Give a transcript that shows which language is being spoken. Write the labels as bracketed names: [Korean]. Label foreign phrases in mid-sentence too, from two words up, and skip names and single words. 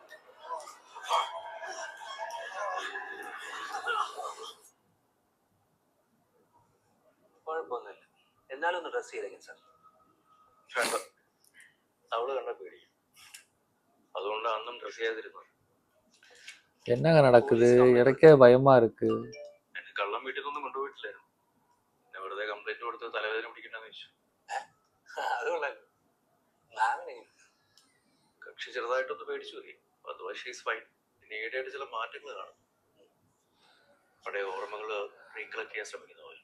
[Malayalam] കുഴപ്പമൊന്നുമില്ല, എന്നാലും ഒന്ന് ഡ്രസ് ചെയ്തേക്കും സാർ. വേണ്ട, അവള് കണ്ട പേടിക്കും. അതുകൊണ്ട് അന്നും ഡ്രസ് ചെയ്യാതിരുന്നു. [Tamil] என்னங்க நடக்குது? எனக்கே பயமா இருக்கு. [Malayalam] എന്നെ കള്ളം വീട്ടിൽ നിന്നും കൊണ്ടുപോയിട്ടില്ലായിരുന്നു. എന്നെ വെറുതെ കംപ്ലൈന്റ് കൊടുത്ത് തലവേദന പിടിക്കണ്ടെന്ന് വെച്ചു. അത് കൊള്ളാലോ. കക്ഷി ചെറുതായിട്ടൊന്ന് പേടിച്ചു പോയി. അതുപോലെ [English] she's fine. [Malayalam] പിന്നെ ഈയിടെയായിട്ട് ചില മാറ്റങ്ങൾ കാണും. പഴയ ഓർമ്മകൾ റീകളക്ട് ചെയ്യാൻ ശ്രമിക്കുന്ന പോലെ.